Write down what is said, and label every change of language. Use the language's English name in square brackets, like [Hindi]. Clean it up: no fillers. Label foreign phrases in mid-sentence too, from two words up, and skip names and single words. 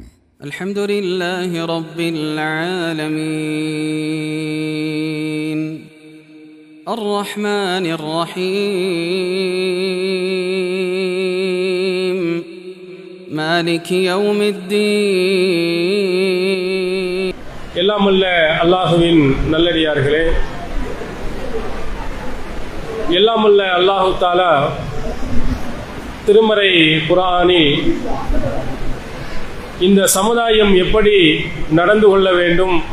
[Arabic] الحمد لله رب العالمين الرحمن الرحيم مالك يوم الدين. [Tamil] எல்லாம் வல்ல அல்லாஹுவின் நல்லடியார்களே, எல்லாம் வல்ல அல்லாஹு தஆலா திருமறை குர்ஆனில் இந்த சமுதாயம் எப்படி நடந்து கொள்ள வேண்டும்,